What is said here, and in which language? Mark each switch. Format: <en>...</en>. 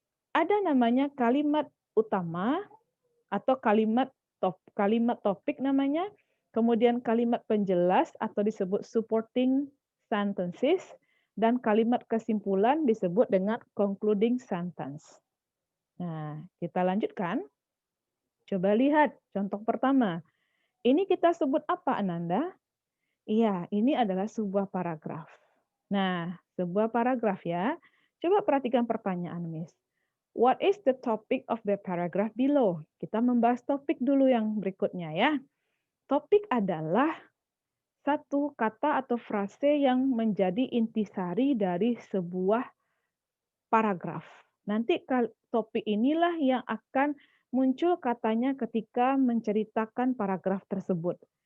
<id>Ada namanya kalimat utama atau kalimat topik namanya, kemudian kalimat penjelas atau disebut supporting sentences, dan kalimat kesimpulan disebut dengan concluding sentence. Nah, kita lanjutkan. Coba lihat contoh pertama. Ini kita sebut apa, Ananda? Iya, ini adalah sebuah paragraf. Nah, sebuah paragraf ya. Coba perhatikan pertanyaan, Miss.</id> <en>What is the topic of the paragraph below?</en> <id>Kita membahas topik dulu yang berikutnya ya. Topik adalah satu kata atau frase yang menjadi intisari dari sebuah paragraf. Nanti topik inilah yang akan muncul katanya ketika menceritakan paragraf tersebut.</id>